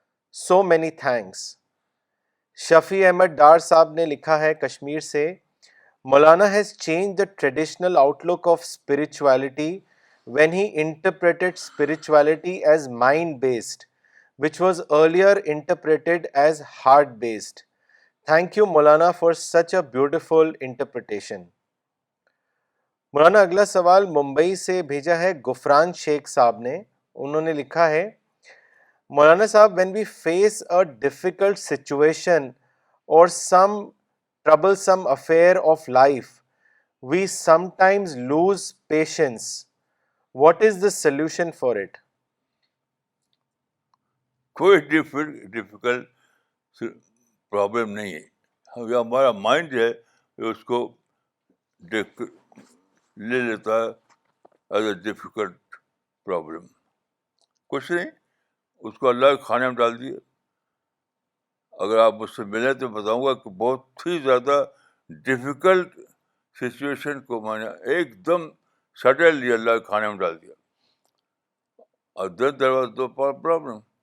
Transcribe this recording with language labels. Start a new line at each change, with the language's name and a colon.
English: So many thanks. Shafi Ahmed Dar sahib
Urdu: نے لکھا ہے کشمیر سے
English: Maulana has changed the traditional outlook of spirituality when he interpreted spirituality as mind-based, which was earlier interpreted as heart-based. Thank you Maulana for such a beautiful interpretation.
Urdu: مولانا اگلا سوال ممبئی سے بھیجا ہے غفران شیخ صاحب نے. انہوں نے لکھا ہے
English: Maulana sahib when we face a difficult situation or some troublesome affair of life, we sometimes lose patience. What is the solution for it?
Urdu: کوئی ڈیفیکلٹ پرابلم نہیں ہے. ہمارا مائنڈ جو ہے اس کو لے لیتا ہے
English: As a difficult problem.
Urdu: کچھ نہیں, اس کو اللہ کے کھانے میں ڈال دیے. اگر آپ مجھ سے ملیں تو بتاؤں گا کہ بہت ہی زیادہ ڈیفیکلٹ سچویشن کو میں نے ایک دم سڈنلی اللہ کے کھانے میں ڈال دیا, اور
English: There was no problem.